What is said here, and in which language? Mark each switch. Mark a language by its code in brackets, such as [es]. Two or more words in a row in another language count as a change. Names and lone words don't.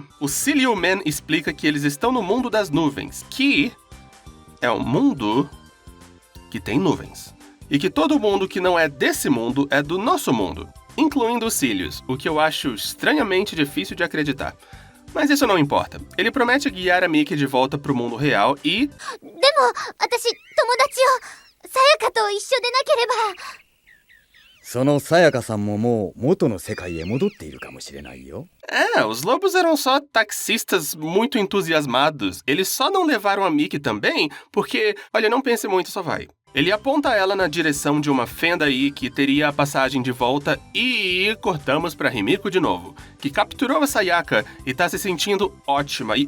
[pt] O Silio Man explica que eles estão no mundo das nuvens, que é um mundo que tem nuvens. E que todo mundo que não é desse mundo é do nosso mundo, incluindo os cílios, o que eu acho estranhamente difícil de acreditar. Mas isso não importa. Ele promete guiar a Miki de volta pro mundo real e... [ja] でも、私、友達を、さやかと一緒でなければ。そのさやかさんももう元の世界へ戻っているかもしれないよ。 [pt] os lobos eram só taxistas muito entusiasmados. Eles só não levaram a Miki também porque, olha, não pense muito, só vai. Ele aponta ela na direção de uma fenda aí que teria a passagem de volta e cortamos pra Himiko de novo, que capturou a Sayaka e tá se sentindo ótima e...